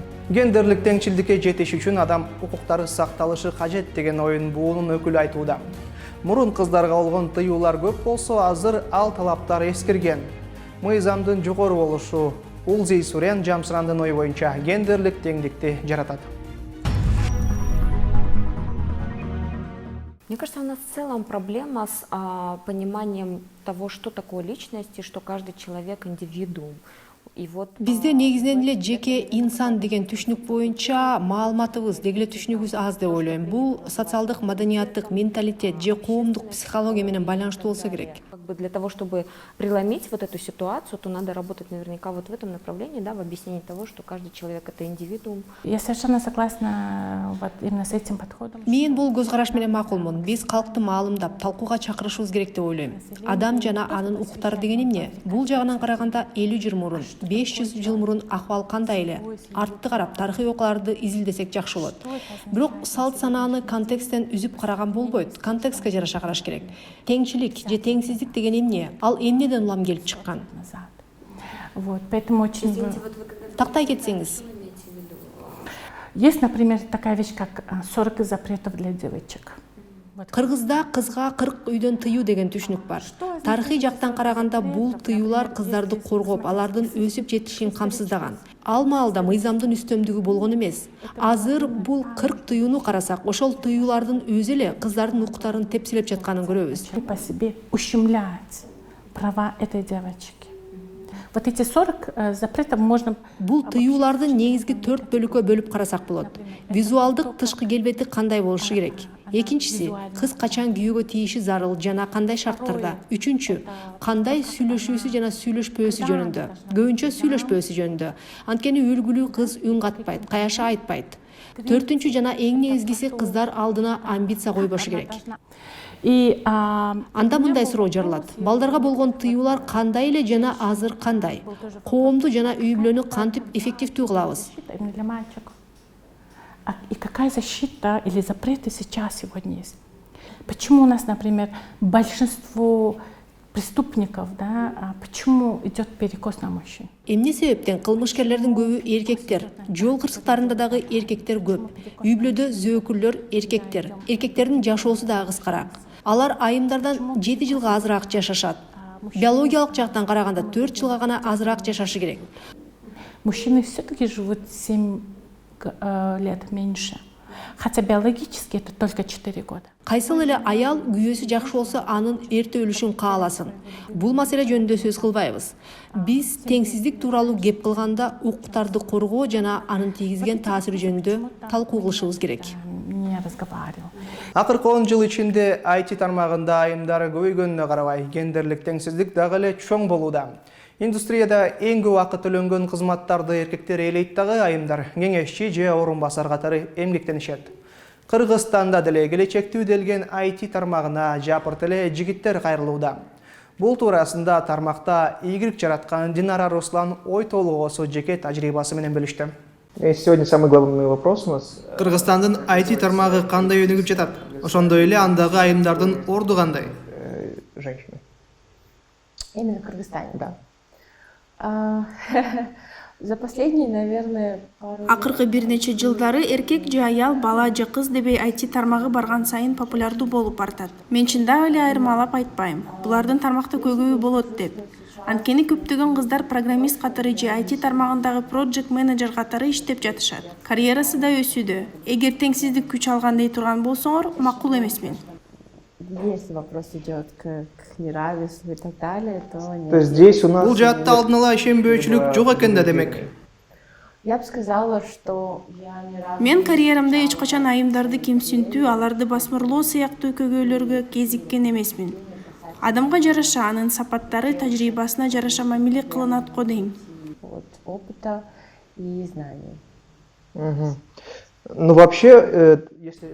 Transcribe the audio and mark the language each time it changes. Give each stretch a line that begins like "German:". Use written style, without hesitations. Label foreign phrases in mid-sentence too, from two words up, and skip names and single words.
Kyrgyz: Гендерлик теңчилдикке жетиш үчүн адам укуктары сакталышы кажет деген оюн буунун өкүлү айтууда. Мурун кыздарга болгон тыюулар көп болсо, азыр ал талаптар эскирген. Мыйзамдын жогору болушу Улзи Сурен Жамсырандын ою боюнча гендерлик теңдикти жаратат.
Russian: Мне кажется, у нас в целом проблема с пониманием того, что такое личность и что каждый человек индивидуум.
Kyrgyz: Бизде негизинен эле жеке инсан деген түшүнүк боюнча маалыматыбыз, деги эле түшүнүгүбүз аз деп ойлойм. Бул социалдык, маданияттык, менталитет же коомдук психология менен байланыштуу болсо керек.
Russian: Для того, чтобы преломить вот эту ситуацию, то надо работать наверняка вот в этом направлении, да, в объяснении того, что каждый человек это индивидуум. Я совершенно согласна вот именно с этим подходом.
Kyrgyz: Мен бул көз караш менен макулмун. Биз калкты маалымдап, талкууга чакырышыбыз керек деп ойлойм. Адам жана анын укуктары деген эмне? Бул жагынан караганда 50 жыл мурун 500 жыл мурун акыбал кандай эле? Артты карап тарыхый окууларды изилдесек жакшы болот. Бирок салт санааны контексттен үзүп караган болбойт. Контекстке жараша караш керек. Теңчилик же теңсиздик деген эмне? Ал эмнеден улам келип чыккан?
Russian: назад. Вот, поэтому очень...
Kyrgyz: Тактай кетсеңиз.
Russian: Есть, например, такая вещь, как 40 запретов для девочек.
Kyrgyz: Кыргызда кызга 40 үйдөн тыюу деген түшүнүк бар. Тарыхый жактан караганда бул тыюулар кыздарды коргоп, алардын өсүп жетишин камсыздаган. Ал маалда мыйзамдын үстөмдүгү болгон эмес. Азыр бул 40 тыюуну карасак, ошол тыюулардын өзү эле кыздардын укуктарын тепсилеп жатканын көрөбүз.
Russian: По себе ущемляет права этой девочки. Вот эти 40 запретов можно...
Kyrgyz: Бул тыюуларды негизги 4 бөлүккө бөлүп карасак болот. Визуалдык тышкы келбети кандай болушу керек? Экинчиси, кыз качан күйөөгө тийиши зарыл жана кандай шарттарда? Үчүнчү, кандай сүйлөшүүсү жана сүйлөшпөөсү жөнүндө? Көбүнчө сүйлөшпөөсү жөнүндө. Анткени үлгүлүү кыз үн катпайт, каяша айтпайт. Төртүнчү жана эң негизгиси, кыздар алдына амбиция койбошу керек. Анда мындай суроо жаралат. Балдарга болгон тыюулар кандай эле жана азыр кандай? Коомду жана үй бүлөнү кантип эффективдүү кылабыз?
Russian: И какая защита или запреты сейчас сегодня есть? Почему у нас, например, большинство преступников, да, почему идет перекос на мужчин?
Kyrgyz: Эмне себептен кылмышкерлердин көбү эркектер, жол кырсыктарында дагы эркектер көп. Үй бүлөдө зөөкүрлөр эркектер. Эркектердин жашоосу дагы кыскараак. Алар айымдардан 7 жылга азыраак жашашат. Биологиялык жактан караганда 4 жылга гана азыраак жашашы керек.
Russian: Мужчины все-таки живут 7 лет меньше. Хотя биологически это только 4 года.
Kyrgyz: Кайсыл эле аял күйөөсү жакшы болсо анын эрте өлүшүн кааласын. Бул маселе жөнүндө сөз кылбайбыз. Биз теңсиздик тууралуу кеп кылганда укуктарды коргоо жана анын тийгизген таасири жөнүндө талкуу кылышыбыз керек.
Russian: Не разговаривал.
Kyrgyz: Акыркы 10 жыл ичинде IT тармагында айымдар көбөйгөнүнө карабай, гендерлик теңсиздик дагы эле чоң болууда. Индустрияда эң көп убакыт төлөнгөн кызматтарды эркектер ээлейт дагы, айымдар кеңешчи же орун басар катары эмгектенишет. Кыргызстанда деле келечекте үделген IT тармагына жапырт эле жигиттер кайрылууда. Бул туурасында тармакта ийгилик жараткан Динара Руслан ой толугосу жеке тажрыйбасы менен бөлүштү.
Russian: Сегодня самый главный вопрос у нас.
Kyrgyz: Кыргызстандын IT тармагы кандай өнүгүп жатат? Ошондой эле андагы айымдардын орду кандай?
Russian: Женщины. Именно в Кыргызстане, да. За последние, наверное,
Kyrgyz: Акыркы бир нече жылдары эркек же аял, бала же кыз дебей IT тармагы барган сайын популярдуу болуп бартат. Мен чындап эле айырмалап айтпайм. Булардын тармакта көйгөйү болот деп. Анткени көптөгөн кыздар программист катары же IT тармагындагы project менеджер катары иштеп жатышат. Карьерасы да өсүүдө. Эгер теңсиздик күч алган дей турган болсоңор, макул эмесмин.
Russian: если вопрос идет к неравенству и так далее, то нет. То есть здесь у нас...
Kyrgyz: Бул жаатта алдын ала ишенбөөчүлүк жок экен да демек.
Russian: Я бы сказала, что я не рада.
Kyrgyz: Мен карьерамда эч качан айымдарды кемсинтүү, аларды басмырлоо сыяктуу көйгөйлөргө кезиккен эмесмин. Адамга жараша анын сапаттары, тажрыйбасына жараша мамиле кылынат го дейм.
Russian: Вот опыта и знаний. Угу. Ну вообще, если...